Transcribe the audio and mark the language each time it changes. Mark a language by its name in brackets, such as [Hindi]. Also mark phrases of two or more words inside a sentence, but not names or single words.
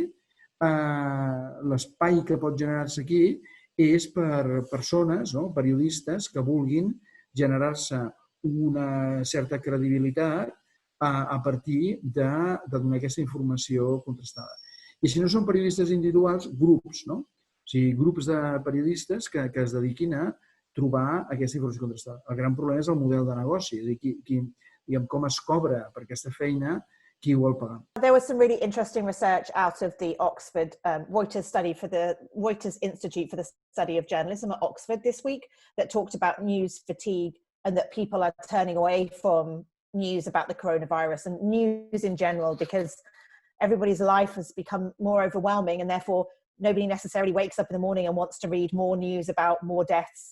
[Catalan] L'espai que pot generar-se aquí és per persones, periodistes, que vulguin generar-se una certa credibilitat a partir de donar aquesta informació contrastada. I si no són periodistes individuals, grups, no? O sigui, grups de periodistes que es dediquin a trobar aquesta informació contrastada. El gran problema és el model de negoci, és a dir, i amb com es cobra per aquesta feina, qui ho vol pagar. [English] There was some really interesting research out of the Oxford Reuters study for the Reuters Institute for the Study of Journalism at Oxford this week that talked about news fatigue and that people are turning away from news about the coronavirus and news in general because everybody's life has become more overwhelming and therefore nobody necessarily wakes up in the morning and wants to read more news about more deaths.